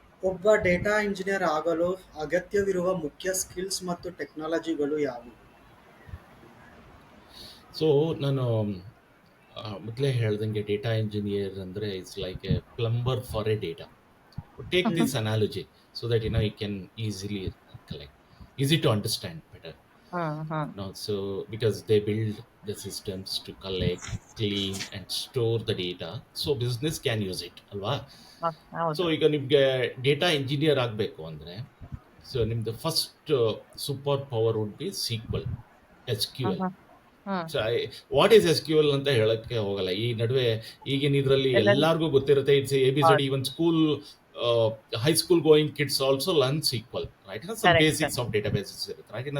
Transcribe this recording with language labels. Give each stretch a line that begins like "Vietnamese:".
Kannada: ಒಬ್ಬ data engineer ಆಗಲು ಅಗತ್ಯವಿರುವ ಮುಖ್ಯ ಸ್ಕಿಲ್ಸ್ ಮತ್ತು ಟೆಕ್ನಾಲಜಿಗಳು ಯಾವುವು? ಸೊ ನಾನು ಮೊದಲೇ ಹೇಳ್ದಂಗೆ
English: Data engineer ಅಂದರೆ it's like a plumber for a data. Take Mhm. this analogy so that you can easily collect, easy to understand better. Mhm. So because they build the systems to collect, clean and store the data, so business can use it alwa. So
Kannada: ಹೌದು. ಈಗ ನಿಮಗೆ
English: Data engineer ಆಗಬೇಕು ಅಂದರೆ, so ನಿಮ್ದು first super power would be SQL, SQL. Hmm hmm so what is SQL ಅಂತ
Kannada: ಹೇಳಕ್ಕೆ ಹೋಗಲ್ಲ. ಈ ನಡುವೆ ಈಗಿನ ಇದರಲ್ಲಿ ಎಲ್ಲರೂ ಎಲ್ಲರಿಗೂ ಗೊತ್ತಿರುತ್ತೆ. It's ABCD. ಹೌದು.
English: Even school high school going kids also learn SQL, right? Some
Kannada: correct
English: basics
Kannada: correct.
English: of databases ಇರುತ್ತೆ, right?